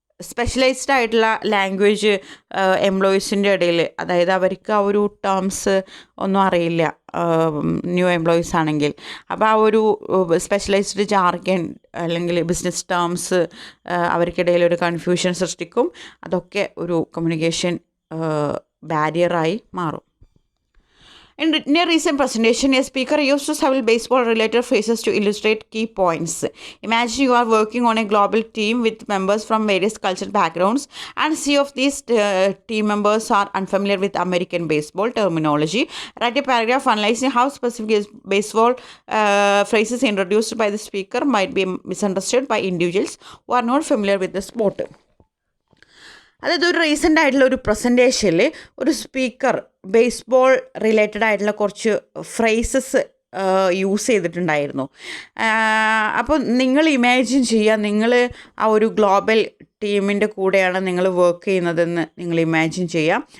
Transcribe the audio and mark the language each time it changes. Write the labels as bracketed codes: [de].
[ml] Specialised ആയിട്ടുള്ള language എംപ്ലോയീസിൻ്റെ ഇടയിൽ, അതായത് അവർക്ക് ആ ഒരു ടേംസ് ഒന്നും അറിയില്ല, ന്യൂ എംപ്ലോയീസ് ആണെങ്കിൽ. അപ്പോൾ ആ ഒരു സ്പെഷ്യലൈസ്ഡ് ജാർഗൻ അല്ലെങ്കിൽ ബിസിനസ് ടേംസ് അവർക്കിടയിൽ ഒരു കൺഫ്യൂഷൻ സൃഷ്ടിക്കും. അതൊക്കെ ഒരു കമ്മ്യൂണിക്കേഷൻ ബാരിയറായി മാറും. [en] In a recent presentation, a speaker used several baseball-related phrases to illustrate key points. Imagine you are working on a global team with members from various cultural backgrounds, and few of these team members are unfamiliar with American baseball terminology. Write a paragraph analyzing how specific baseball phrases introduced by the speaker might be misunderstood by individuals who are not familiar with the sport. [ml] അതായത് ഒരു recent ആയിട്ടുള്ള ഒരു പ്രസൻറ്റേഷനിൽ ഒരു speaker baseball related ആയിട്ടുള്ള കുറച്ച് phrases use ചെയ്തിട്ടുണ്ടായിരുന്നു. അപ്പോൾ നിങ്ങൾ ഇമാജിൻ ചെയ്യുക, നിങ്ങൾ ആ ഒരു ഗ്ലോബൽ ടീമിൻ്റെ കൂടെയാണ് നിങ്ങൾ വർക്ക് ചെയ്യുന്നതെന്ന് നിങ്ങൾ ഇമാജിൻ ചെയ്യുക.